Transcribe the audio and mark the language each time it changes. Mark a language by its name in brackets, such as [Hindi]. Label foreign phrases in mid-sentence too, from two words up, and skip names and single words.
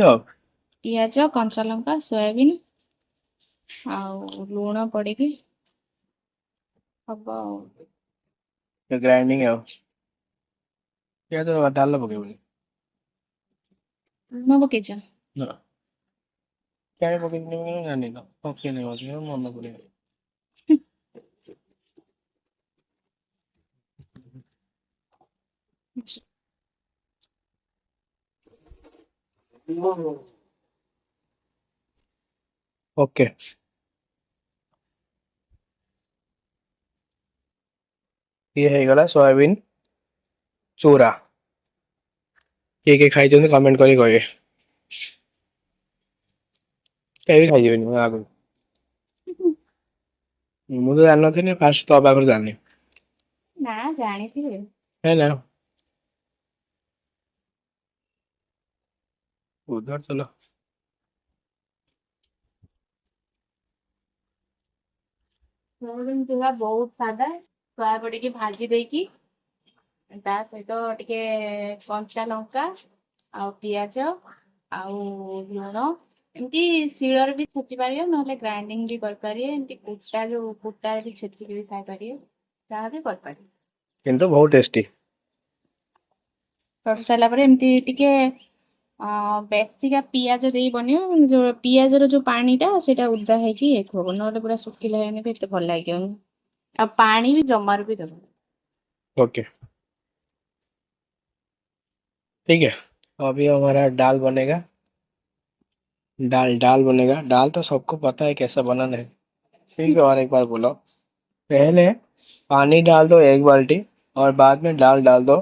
[Odia] ପିଆଜ କଞ୍ଚା ଲଙ୍କା ସୋୟାବିନ ଆଉ ଲୁଣ ପଡିକି ହବ ଆଉ ଗ୍ରାଇଣ୍ଡିଙ୍ଗ ଆଉ ପିଆଜ ଡାଲ ପକେଇବୁନି ଲୁଣ ପକେଇଛ ନା କାହିଁ ପକେଇଥିଲି ମୁଁ ଜାଣିନି ତ ପକେଇନି ବୋଧେ ମନେ ପଡିବ ओके ये ହେଇଗଲା ସୋୟାବିନ ଚୋରା କିଏ କିଏ ଖାଇଛନ୍ତି କମେଣ୍ଟ କରି କହିବେ କେହି ବି ଖାଇଯିବେନି ମୁଁ ଆଗରୁ ମୁଁ ତ ଜାଣିନଥିଲି ଫାଷ୍ଟ ତ ପାଖରୁ ଜାଣିନି ନା ଜାଣିଥିବେ ହେଲା [Hindi] उधर चलो [Odia] ସୋୟାବିନ ଚୁରା ବହୁତ ସାଦା ସୋୟା ପଡିକି ଭାଜି ଦେଇକି ତା ସହିତ ଟିକେ କଞ୍ଚା ଲଙ୍କା ଆଉ ପିଆଜ ଆଉ ଲୁଣ ଏମିତି ଶିଳରେ ବି ଛେଚି ପାରିବେ ନହେଲେ ଗ୍ରାଇଣ୍ଡିଙ୍ଗ ବି କରିପାରିବେ ଏମିତି କୁଟା ଯୋଉ କୁଟାରେ ବି ଛେଚିକି ବି ଖାଇପାରିବେ ଯାହା ବି କରିପାରିବେ କିନ୍ତୁ ବହୁତ ଟେଷ୍ଟି କରିସାରିଲା ପରେ ଏମିତି ଟିକେ ବେଶିକା ପିଆଜ ଦେଇ ବନିବ ଯୋଉ ପିଆଜର ଯୋଉ ପାଣିଟା ସେଇଟା ଓଦା ହେଇକି ହବ ନହେଲେ ପୁରା ଶୁଖିଲା ହେଇନି ବି ଏତେ ଭଲ ଲାଗିବନି ଆଉ ପାଣି ବି ଜମାରୁ ବି ଦେବ [Hindi] ओके ठीक है अभी हमारा दाल बनेगा दाल दाल बनेगा। दाल तो सबको पता है कैसा बनाना है। ठीक है, और एक बार बोलो। पहले पानी डाल दो 1 बाल्टी, और बाद में दाल डाल दो।